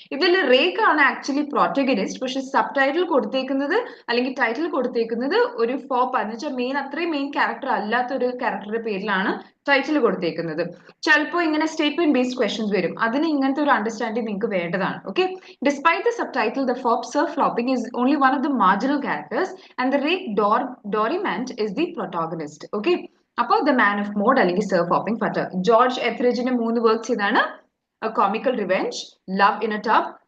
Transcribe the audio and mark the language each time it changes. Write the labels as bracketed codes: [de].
[ml] ഇതിൽ റേക്ക് ആണ് ആക്ച്വലി പ്രോട്ടഗനിസ്റ്റ്, പക്ഷെ സബ് ടൈറ്റിൽ കൊടുത്തേക്കുന്നത് അല്ലെങ്കിൽ ടൈറ്റിൽ കൊടുത്തേക്കുന്നത് ഒരു ഫോപ്പ് എന്ന് വെച്ചാൽ അത്രയും മെയിൻ ക്യാരക്ടർ അല്ലാത്ത ഒരു ക്യാരക്ടറുടെ പേരിലാണ് ടൈറ്റിൽ കൊടുത്തേക്കുന്നത്. ചിലപ്പോൾ ഇങ്ങനെ സ്റ്റേറ്റ്മെന്റ് ബേസ്ഡ് ക്വസ്റ്റ്യൻസ് വരും, അതിന് ഇങ്ങനത്തെ ഒരു അണ്ടർസ്റ്റാൻഡിങ് നിങ്ങൾക്ക് വേണ്ടതാണ്. [en] Okay, despite the subtitle, the fop sir flopping is only one of the marginal characters and the rake Dorimant is the protagonist. [ml] Okay, അപ്പോൾ ദ മാൻ ഓഫ് മോഡ് അല്ലെങ്കിൽ sir flopping flutter. George എത്രിജിന്റെ 3 works ഇതാണ്: A comical revenge, love in A tub.